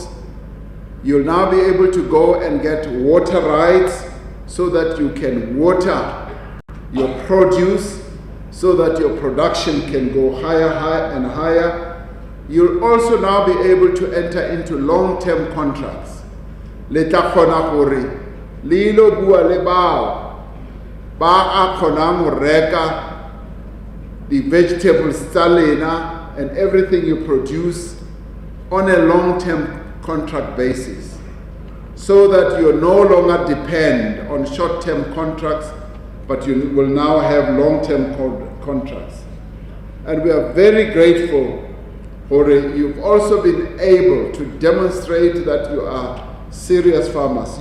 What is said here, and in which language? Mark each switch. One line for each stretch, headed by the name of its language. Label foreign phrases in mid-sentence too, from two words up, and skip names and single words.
English: You'll now be able to go and get water rights so that you can water your produce, so that your production can go higher and higher. You'll also now be able to enter into long-term contracts.
Southern Sotho: Le tla kgona gore le ilo bua le bao ba a kgonang ho reka
English: the vegetables
Southern Sotho: tsa lena
English: and everything you produce on a long-term contract basis, so that you no longer depend on short-term contracts, but you will now have long-term contracts. And we are very grateful for you've also been able to demonstrate that you are serious farmers.